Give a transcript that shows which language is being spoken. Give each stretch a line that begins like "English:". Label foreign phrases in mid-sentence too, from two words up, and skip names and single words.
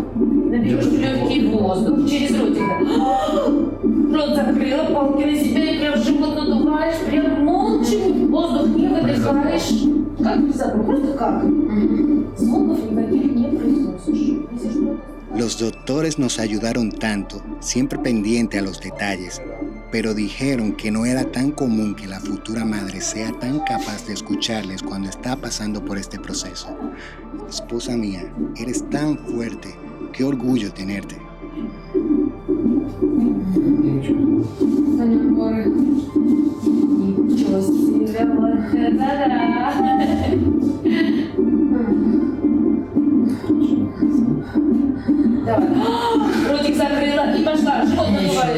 Russian: Наберешь легкий воздух через ротик. Рот закрыла, палки на себя и прям живот надуваешь, прям молча, воздух не выдыхаешь. Как внезапно, просто как. Звуков никаких не произносишь. Если что-то...
Spanish: Los doctores nos ayudaron tanto, siempre pendiente a los detalles, pero dijeron que no era tan común que la futura madre sea tan capaz de escucharles cuando está pasando por este proceso. Esposa mía, eres tan fuerte, qué orgullo tenerte.
Russian: Ничего себе, да-да. Давай. Ротик закрыла и пошла. Живот надуваешь.